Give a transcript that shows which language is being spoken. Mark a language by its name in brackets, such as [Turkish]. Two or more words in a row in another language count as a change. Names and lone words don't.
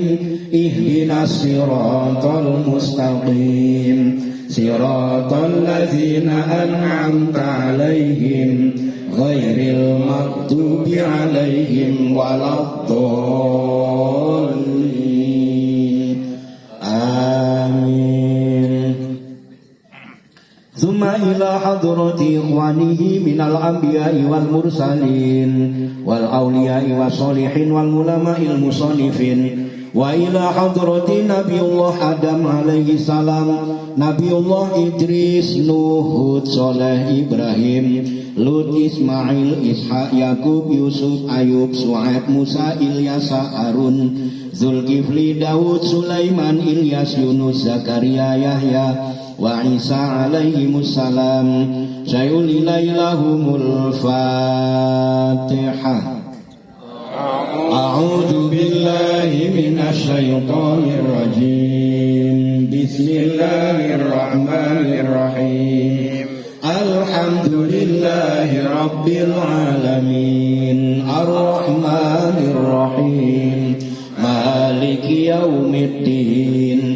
[Arabic] اهدنا الصراط المستقيم. صراط الذين أنعمت عليهم غير المغضوب عليهم ولا الضالين. Amin. ثم إلى حضرة إخوانه من الأنبياء والمرسلين والأولياء والصالحين والعلماء المصنفين. وإلى حضرة نبي الله آدم عليه السلام، نبي الله إدريس، نوح، هود، صالح، إبراهيم، لوط، إسماعيل، إسحاق، يعقوب، يوسف، أيوب، شعيب، موسى، إلياس، هارون، ذو الكفل، داود، سليمان، إلياس، يونس، زكريا، يحيى، وعيسى عليهم السلام. شيء لله لهم الفاتحة. أعوذ بالله من الشيطان الرجيم. بسم الله الرحمن الرحيم. الحمد لله رب العالمين. الرحمن الرحيم. مالك يوم الدين.